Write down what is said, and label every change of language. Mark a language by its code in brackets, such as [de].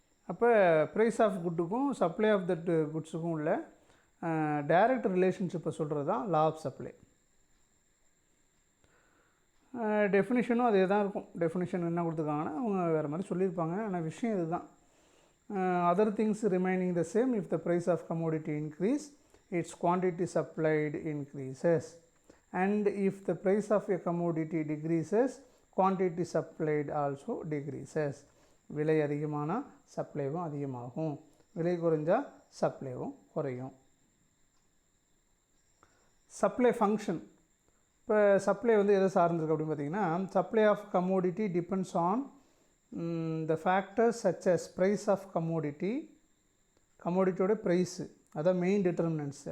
[ta] அப்போ price of குட்டுக்கும் supply of that குட்ஸுக்கும் உள்ள direct ரிலேஷன்ஷிப்பை சொல்கிறது தான் லா ஆஃப் சப்ளை. டெஃபினிஷனும் அதே தான் இருக்கும். டெஃபினிஷன் என்ன கொடுத்துருக்காங்கன்னா அவங்க வேறு மாதிரி சொல்லியிருப்பாங்க. ஆனால் விஷயம் இதுதான். [en] Other things remaining the same, if the price of commodity increase, its quantity supplied increases, and if the price of a commodity decreases, quantity supplied also decreases. [ta] விலை அதிகமான சப்ளைவும் அதிகமாகும், விலை குறைஞ்சா சப்ளைவும் குறையும். Supply function. இப்போ சப்ளை வந்து எதை சார்ந்திருக்கு அப்படின்னு பார்த்தீங்கன்னா, [en] supply of commodity depends on the factors such as price of commodity, [ta] கமோடிட்டியோட price அதான் மெயின் டிட்டர்மினன்ட்ஸு.